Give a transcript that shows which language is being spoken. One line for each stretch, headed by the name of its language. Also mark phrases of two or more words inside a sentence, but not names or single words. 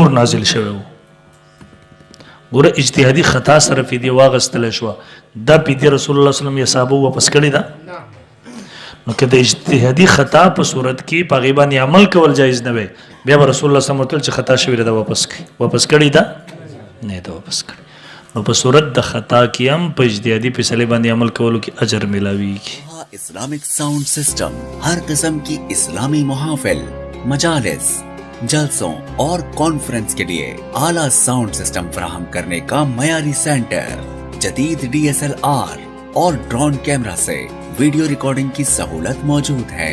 Pashto: نازل شوی و ګوره اجتهادي خطا سره فدیې واغستلی شوه دا فدیې رسول الله وسلم یې صحابو واپس کړې ده نو که د اجتهادي خطا په صورت کې په هغې باندې عمل کول جایز نه وی بیا به رسول الله وسلم ورته ویل چې خطا شوې ده واپس کړي واپس کړې ده نه ده واپس کړي نو په صورت د خطا کې هم په اجتهادي فیصلې باندې عمل کولو کې اجر ملاویږي
Urdu: اسلامک ساؤنڈ سسٹم ہر قسم کی اسلامی محافل، مجالس، جلسوں اور کانفرنس کے لیے اعلیٰ
English: sound system
Urdu: فراہم کرنے کا معیاری سینٹر، جدید DSLR اور
English: drone camera
Urdu: سے
English: video recording
Urdu: کی سہولت موجود ہے.